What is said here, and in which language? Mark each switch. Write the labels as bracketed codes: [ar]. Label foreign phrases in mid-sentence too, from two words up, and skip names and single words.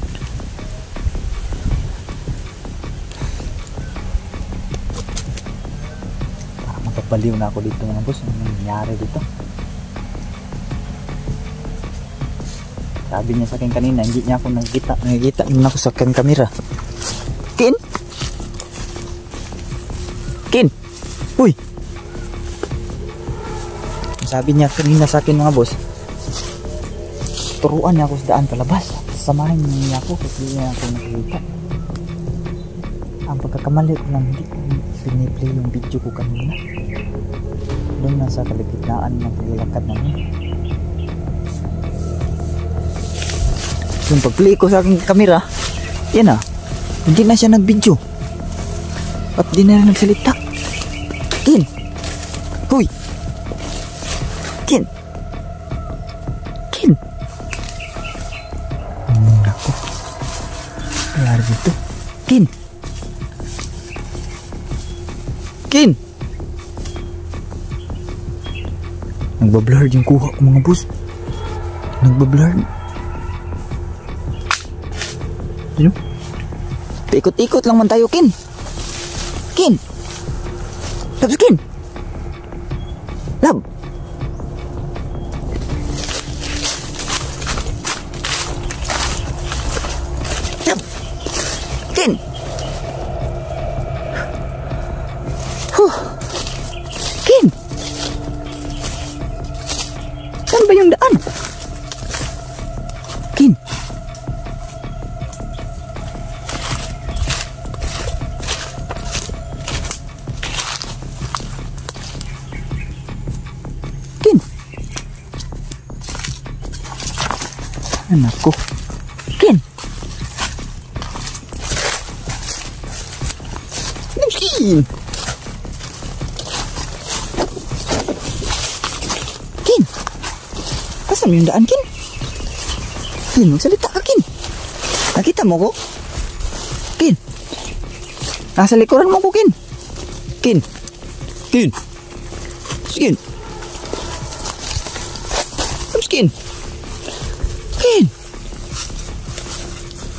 [tl] Parang mapapaliw na ako dito, mga boss. Ano nangyari dito? Sabi niya sa akin kanina, hindi niya ako nakikita. Nakikita naman ako sa akin kamera. Kin? Kin? Uy! Sabi niya kanina sa akin, mga boss, turuan niya ako sa daan palabas. Samahin niya ako kasi niya ako nakikita. Ang pagkakamali ko lang, hindi ko piniplay yung video ko kanina. Doon na sa kaligitnaan ng paglalakad namin. Yung pag-play ko sa aking kamera, yan hindi na siya nag-video. At di na rin nagsalita. Kin! Huy! Kin! Kin! Ako. Nangyari dito. Kin! Kin! Nagbablur yung kuha ko, mga boss. Nagbablur. Ano? Ikot-ikot lang man tayo, Kin. Kin! Labs, Kin! Lab! Lab! Kin! Huh! Kin! Saan ba yung daan? Kin! Anak ko. Kin! Kin! Kin! Asan yung daan, Kin? Kin, magsalita ka, Kin. Nakita mo ko? Kin! Nasa likuran mo ko, Kin. Kin! Kin! Kin! Kin! Kin!